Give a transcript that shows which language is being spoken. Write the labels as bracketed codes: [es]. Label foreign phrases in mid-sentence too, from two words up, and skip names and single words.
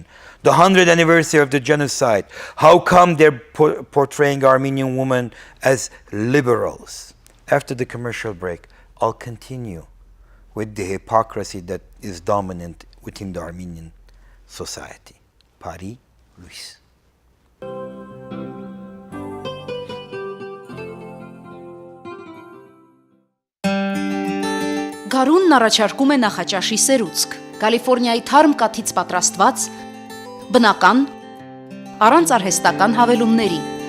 [en] The 100th anniversary of the genocide. How come they're portraying Armenian women as liberals? After the commercial break, I'll continue with the hypocrisy that is dominant within the Armenian society. [hy] Բարի լույս. Գարունն առաջարկում է նախաճաշի սերուցք, Կալիֆոռնիայի թարմ կաթից պատրաստված, բնական, առանց արհեստական հավելումների։